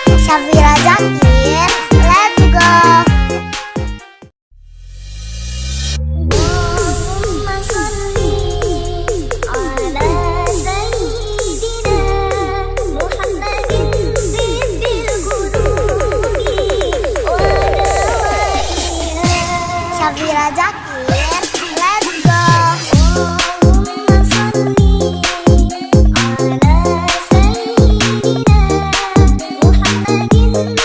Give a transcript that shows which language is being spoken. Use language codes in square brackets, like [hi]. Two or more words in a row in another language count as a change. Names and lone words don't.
[en] Safira Zakir, let's go. [ar] اللهم صل على سيدنا محمد طب القلوب ودوائها. [en] Safira Zakir, let's go. [ar] اللهم صل على سيدنا محمد